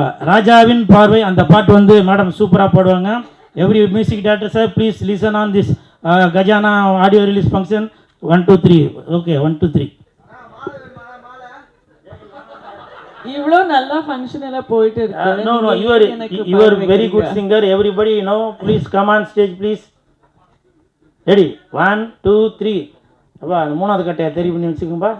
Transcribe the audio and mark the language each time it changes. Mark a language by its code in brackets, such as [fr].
[ta] ராஜாவின் பார்வை அந்த பாட்டு வந்து மேடம் சூப்பராக பாடுவாங்க. [en] Every music director sir please listen on this Gajaana audio release function 1 2 3. Okay 1 2 3. [ta] இவ்வளோ நல்லா ஃபங்க்ஷன் எல்லாம் போயிட்டு இருக்கு. [en] No, you are very good singer. Everybody know. Please come on stage, please. Ready? 1 2 3. [ta] அப்பா அந்த மூணாவது கட்டையை தெரிய பண்ணி வச்சுக்கோம்பா.